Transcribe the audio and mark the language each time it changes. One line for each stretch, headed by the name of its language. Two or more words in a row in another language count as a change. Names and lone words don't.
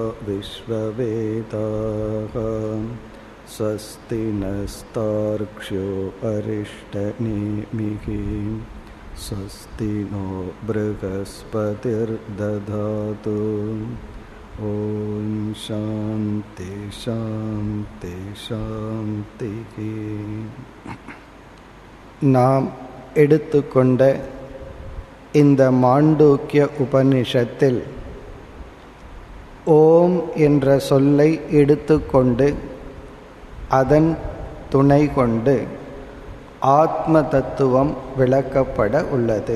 Sanskrit: विश्ववेदाः स्वस्ति नस्तार्क्ष्यो अरिष्टनेमिः स्वस्ति नो बृहस्पतिर्दधातु। ओम शांति शांति शांतिः.
Tamil: நாம் எடுத்துக்கொண்ட இந்த மாண்டூக்கிய உபனிஷத்தில் ஓம் என்ற சொல்லை எடுத்துக்கொண்டு அதன் துணை கொண்டு ஆத்ம தத்துவம் விளக்கப்பட உள்ளது.